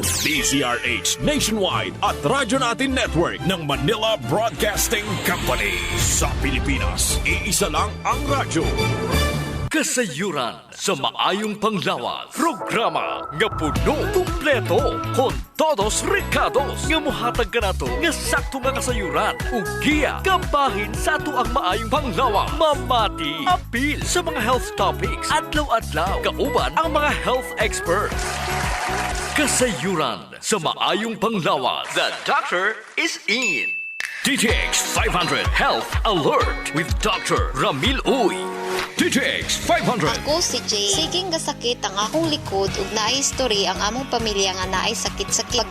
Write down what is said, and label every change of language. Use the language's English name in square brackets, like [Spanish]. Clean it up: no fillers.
[Filipino] DZRH Nationwide at Radyo Natin Network ng Manila Broadcasting Company. Sa Pilipinas, iisa lang ang radyo. [Cebuano] Kasayuran sa maayong panglawas. Programa nga puno kumpleto kon todos recados nga mohatag kanato nga sakto nga kasayuran ug giya kabahin sa ato ang maayong panglawas. Mamati apil sa mga health topics adlaw-adlaw kauban ang mga health experts. Kasayuran sa maayong panglawas. [English] The doctor is in. DTX 500 Health Alert with Dr. Ramil Uy. DTX 500. [Cebuano] Ako si Jay. Siging gasakit ang akong likod ug naay history ang among pamilya nga naay sakit sa kidney.